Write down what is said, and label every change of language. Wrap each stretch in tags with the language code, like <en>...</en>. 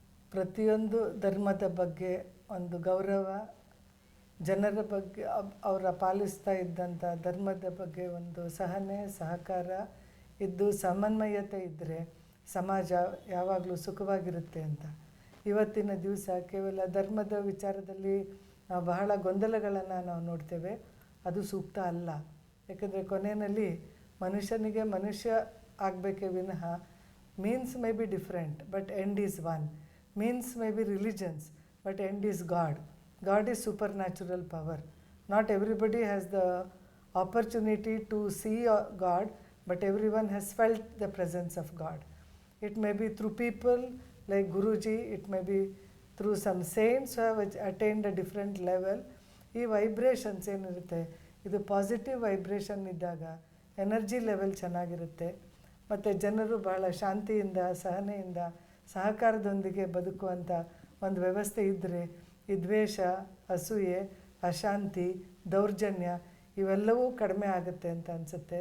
<kn>ಪ್ರತಿಯೊಂದು ಧರ್ಮದ ಬಗ್ಗೆ ಒಂದು ಗೌರವ, ಜನರ ಬಗ್ಗೆ ಅವರ ಪಾಲಿಸ್ತಾ ಇದ್ದಂಥ ಧರ್ಮದ ಬಗ್ಗೆ ಒಂದು ಸಹನೆ, ಸಹಕಾರ ಇದ್ದು ಸಮನ್ವಯತೆ ಇದ್ದರೆ ಸಮಾಜ ಯಾವಾಗಲೂ ಸುಖವಾಗಿರುತ್ತೆ ಅಂತ. ಇವತ್ತಿನ ದಿವಸ ಕೇವಲ ಧರ್ಮದ ವಿಚಾರದಲ್ಲಿ ನಾವು ಬಹಳ ಗೊಂದಲಗಳನ್ನು ನಾವು ನೋಡ್ತೇವೆ. ಅದು ಸೂಕ್ತ ಅಲ್ಲ. ಯಾಕಂದರೆ ಕೊನೆಯಲ್ಲಿ ಮನುಷ್ಯನಿಗೆ ಮನುಷ್ಯ ಆಗಬೇಕೇ ವಿನಃ</kn> <en>Means may be different but end is one. Means may be religions, but end is God. God is supernatural power. Not everybody has the opportunity to see God, but everyone has felt the presence of God. It may be through people like Guruji, it may be through some saints who have attained a different level.</en> <kn>ಈ vibrations ಏನಿರುತ್ತೆ, ಇದು positive vibration ಇದ್ದಾಗ energy level ಚೆನ್ನಾಗಿರುತ್ತೆ. ಮತ್ತು ಜನರು ಬಹಳ ಶಾಂತಿಯಿಂದ, ಸಹನೆಯಿಂದ, ಸಹಕಾರದೊಂದಿಗೆ ಬದುಕುವಂಥ ಒಂದು ವ್ಯವಸ್ಥೆ ಇದ್ದರೆ ಈ ದ್ವೇಷ, ಅಸೂಯೆ, ಅಶಾಂತಿ, ದೌರ್ಜನ್ಯ ಇವೆಲ್ಲವೂ ಕಡಿಮೆ ಆಗುತ್ತೆ ಅಂತ ಅನಿಸುತ್ತೆ.</kn>